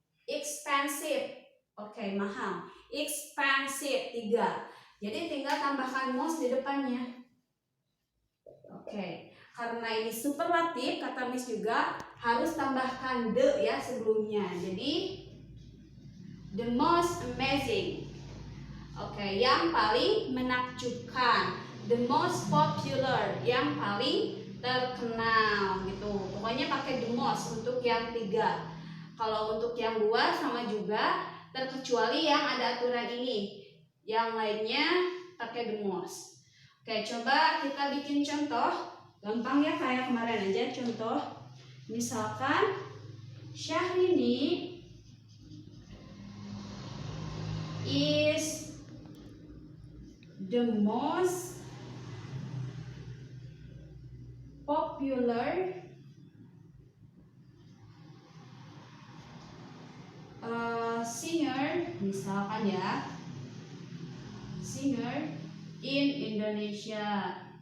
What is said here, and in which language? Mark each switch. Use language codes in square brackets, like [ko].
[en] Expensive, mahal, expensive 3. [id] Jadi tinggal tambahkan most di depannya. Karena ini superlatif, kata Miss juga harus tambahkan the ya sebelumnya. Jadi [en] The most amazing. [id] Oke, yang paling menakjubkan. [en] The most popular, [id] yang paling terkenal gitu. Pokoknya pakai the most untuk yang 3. Kalau untuk yang 2 sama juga, terkecuali yang ada aturan ini. Yang lainnya pakai the most. Oke, coba kita bikin contoh. Gampang ya, kayak kemarin aja contoh. Misalkan [en] Syahrini is the most popular singer, [id] misalkan ya, [en] singer in Indonesia.